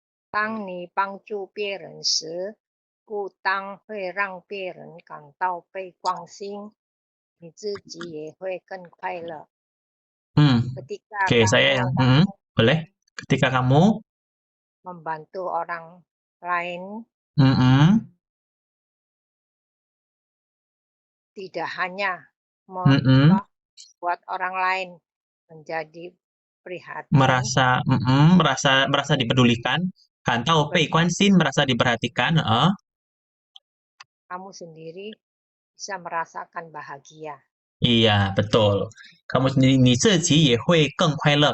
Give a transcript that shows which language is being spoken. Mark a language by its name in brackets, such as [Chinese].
[Chinese] 当你帮助别人时，不但会让别人感到被关心，你自己也会更快乐。 [Indonesian] Oke, saya yang boleh. Ketika kamu membantu orang lain, tidak hanya membuat orang lain menjadi prihatin, merasa dipedulikan, kantau pei kuansin, merasa diperhatikan, kamu sendiri bisa merasakan bahagia. Iya, betul. Kamu sendiri, [Chinese] 你自己也会更快乐.